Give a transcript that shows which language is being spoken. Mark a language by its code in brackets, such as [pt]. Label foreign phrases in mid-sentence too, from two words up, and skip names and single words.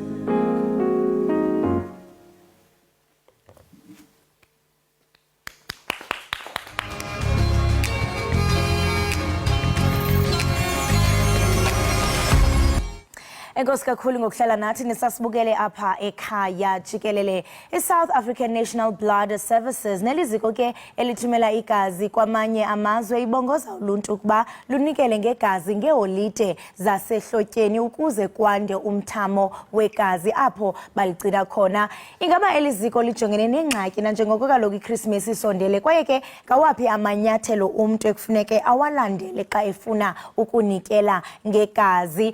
[xh] Enkosi kakhulu ngokuhlala nathi nisasibukele apha ekhaya Jikelele. I-South African National Blood Services neliziko ke elithumela igazi kwamanye amazwe ibongoza uluntu ukuba lunikele ngegazi ngeholide zasehlotyeni ukuze kwande umthamo wegazi apho baligcina khona. Ingaba eliziko lijongene nengxaki nanjengoko kaloku iChristmas isondele kwaye ke ngawaphi amanyathelo umntu ekufuneke awalandele xa efuna ukunikela ngegazi.